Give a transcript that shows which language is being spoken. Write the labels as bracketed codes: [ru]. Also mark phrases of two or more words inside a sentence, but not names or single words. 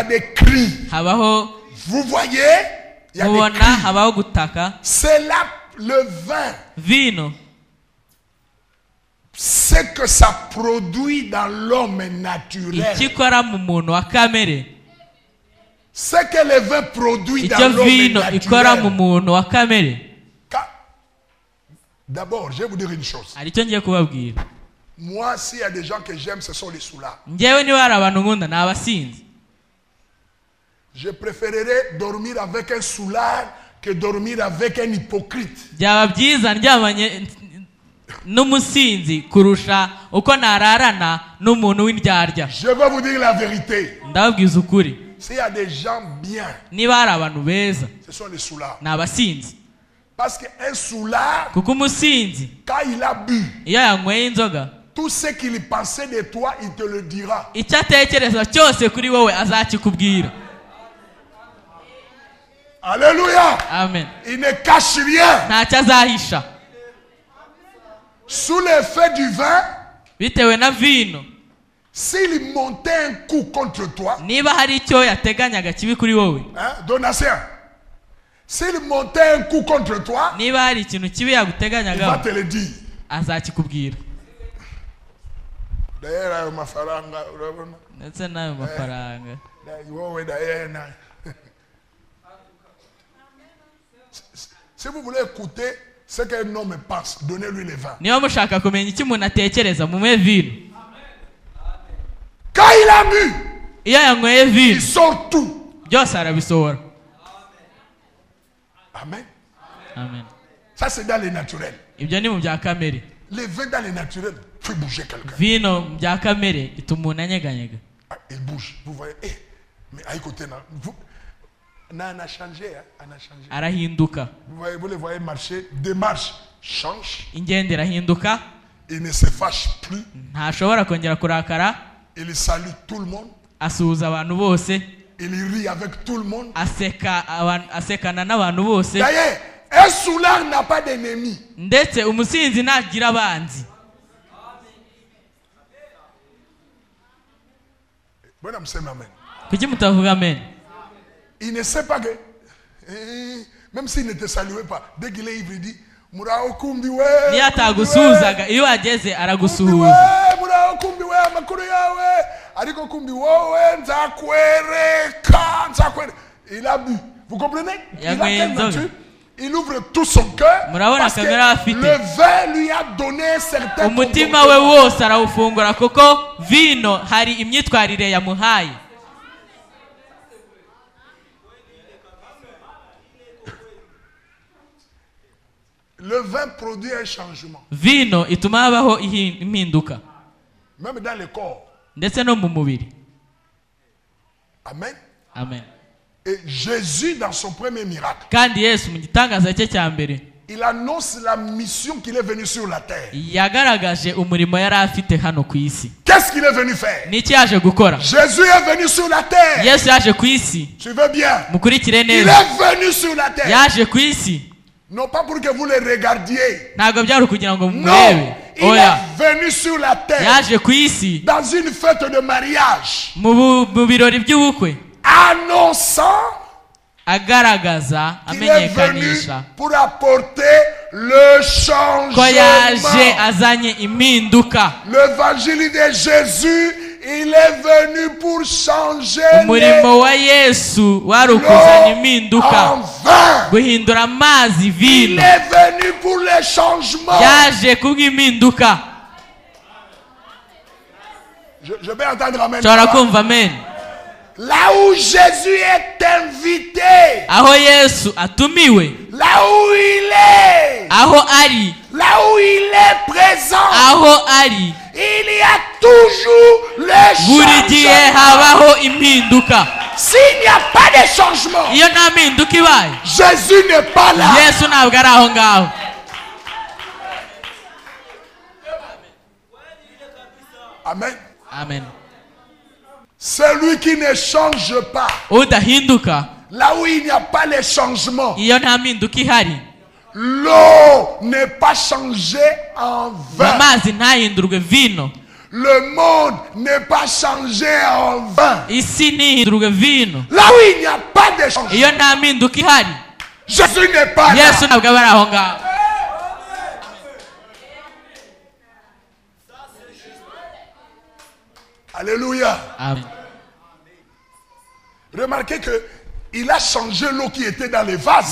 [fr] a des cris. [rw] habaho [fr] Vous voyez, il y a des [rw] mubona, [fr] cris. [rw] habaho gutaka. [fr] C'est là le vin. [rw] Vino [fr] Ce que ça produit dans l'homme naturel. [rw] icyo ikora mu muntu wa kamere, [fr] Ce que le vin produit dans [rw] icyo [fr] l'homme [rw] vino ikora mu [fr] naturel. [rw] muntu wa kamere. [fr] D'abord, je vais vous dire une chose. [rw] Hari icyo ngiye kubabwira. [fr] Moi, s'il y a des gens que j'aime, ce sont les soulards. [rw] Njyewe niba hari abantu nkunda ni abasinzi. [fr] Je préférerais dormir avec un soulard que dormir avec un hypocrite. [rw] Byaba byiza ndyamanye n'umusinzi kurusha uko nararana n'umuntu w'indyarya. [fr] Je vais vous dire la vérité. [rw] Ndababwiza ukuri, [fr] S'il y a des gens bien, [rw] niba hari abantu beza [fr] ce sont les soulards. [rw] ni abasinzi. [fr] Parce qu'un soulard, [rw] Kuko umusinzi [fr] quand il a bu, [rw] iyo yanyweye inzoga, [fr] tout ce qu'il pensait de toi, il te le dira. [rw] icyo atekereza cyose kuri wowe azakikubwira. [fr] Alléluia. [rw] Amen. [fr] Il ne cache rien. [rw] Ntacyo azahisha. [fr] Sous l'effet du vin, [rw] Bitewe na vino, [fr] s'il montait un coup contre toi, [rw] niba hari icyo yateganyaga kibi kuri wowe, [fr] hein, Donatien, s'il montait un coup contre toi, [rw] niba hari ikintu kibi [fr] il va [rw] yaguteganyagaho, [fr] te le dire. [rw] azakikubwira. [fr] D'ailleurs, [rw] ayo mafaranga, urabona? Ndetse n'ayo mafaranga. [fr] Wowe d'ailleurs, si vous voulez écouter ce qu'un homme pense, donnez-lui le vin. [rw] Niba mushaka kumenya icyo umuntu atekereza, mumuhe vino. [fr] Quand il a bu, [rw] Iyo yanyweye [fr] il [rw] vino, [fr] sort tout. [rw] byose arabisohora. [fr] Amen. [rw] Amen. [fr] Ça, c'est dans les naturels. [rw] Ibyo ni mu bya kamere. [fr] Le vin dans les naturels fait bouger quelqu'un. [rw] Vino mu bya kamere ituma umuntu anyeganyega. [fr] Ah, il bouge. Vous voyez. Mais à côté, on a changé. Hein? On a changé. [rw] Arahinduka. [fr] Vous les voyez marcher. Démarche change. [rw] Ingendo irahinduka. [fr] Il ne se fâche plus. [rw] Ntashobora kongera kurakara. [fr] Il salue tout le monde. [rw] Asuhuza abantu bose. [fr] Il rit avec tout le monde. [rw] Asekana n'abantu bose. [fr] D'ailleurs, un soulard n'a pas d'ennemi. [rw] Ndetse umusinzi ntagira abanzi. [fr] Bon, amen. [rw] Kuki mutavuga amen? [fr] Il ne sait pas que, même s'il ne te saluait pas, dès qu'il est ivre, il dit, [rw] Murao kumbi we. Niyo atagusuhuzaga, iyo ageze aragusuhuza. Murao kumbi we, amakuru yawe. Ariko kumbi wowe, nzakwereka. [fr] Il a bu. Vous comprenez? Il a quelle nature? Il ouvre tout son cœur. Parce que le vin lui a donné certains [rw] umutima we wose arawufungura kuko vino hari imyitwarire yamuhaye. [fr] Le vin produit un changement. [rw] Vino ituma habaho impinduka. [fr] Même dans le corps. [rw] Ndetse no mu mubiri. [fr] Amen. [rw] Amen. [fr] Et Jésus, dans son premier miracle, [rw] Kandi Yesu mu gitangaza cye cya mbere, [fr] il annonce la mission qu'il est venu sur la terre. [rw] yagaragaje umurimo yari afite hano ku isi. [fr] Qu'est-ce qu'il est venu faire? [rw] Niki yaje gukora? [fr] Jésus est venu sur la terre. [rw] Yesu yaje ku isi. [fr] Tu veux bien? [rw] Mukurikire [fr] Il [rw] neza. [fr] est venu sur la terre. [rw] Yaje ku isi. [fr] Non pas pour que vous le regardiez. [rw] Ntabwo byari kugira ngo [fr] Non, [rw] murebe. [fr] il [rw] Oya. [fr] est venu sur la terre [rw] Yaje ku isi [fr] dans une fête de mariage, [rw] mu birori by'ubukwe, [fr] annonçant [rw] agaragaza, [fr] qu'il est venu [rw] amenyekanisha [fr] pour apporter le [rw] ko yaje [fr] changement. [rw] azanye impinduka. [fr] L'évangile de Jésus, il est venu pour changer [rw] Umurimo wa Yesu wari ukuzanya [fr] l'eau [rw] impinduka, [fr] en vin. [rw] guhindura amazi [fr] Il [rw] vino. [fr] est venu pour le changement. [rw] Yaje kubw'impinduka. [fr] Je vais entendre amen. [rw] Nshobora kumva amen. [fr] Là où Jésus est invité, [rw] Aho Yesu atumiwe, [fr] là où il est, [rw] aho ari, [fr] là où il est présent, [rw] aho ari, [fr] il y a toujours le [rw] buri gihe [fr] changement. [rw] habaho impinduka. [fr] S'il n'y a pas de changement, [rw] Iyo nta mpinduka ibaye, [fr] Jésus n'est pas là. [rw] Yesu ntabwo ari aho ngaho. [fr] Amen. [rw] Amen. [fr] Celui qui ne change pas, [rw] Udahinduka, [fr] là où il n'y a pas de changement, [rw] iyo nta mpinduka ihari, [fr] l'eau n'est pas changée en vin. [rw] amazi ntahindurwe vino, [fr] Le monde n'est pas changé en vin. [rw] isi ntihindurwe vino. [fr] Là où il n'y a pas de changement, [rw] Iyo nta mpinduka ihari, [fr] Jésus n'est pas là. [rw] Yesu ntabwo aba ari aho ngaho. [fr] Alléluia. [rw] Amen. [fr] Remarquez que il a changé l'eau qui était dans les vases.